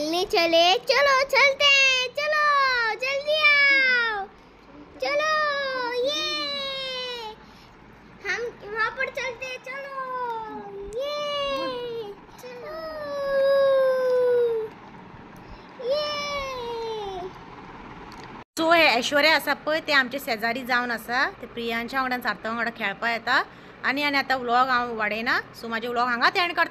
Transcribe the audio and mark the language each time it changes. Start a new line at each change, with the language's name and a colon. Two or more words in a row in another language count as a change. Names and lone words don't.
Hindi: चले, चलो चलते हैं, चलो जल्दी आओ, चलो ये हम वहाँ पर चलते हैं, चलो ये चलो ये।
Konkani: सो हे ऐश्वर्या आसा पळय ते आमचे शेजारी जावन आसा, ते प्रियांच्या वांगडा सार्थक वांगडा खेळपा येता आणि आता व्लॉग हांव वाडयना, सो म्हाजे व्लॉग हांगाच एंड करता।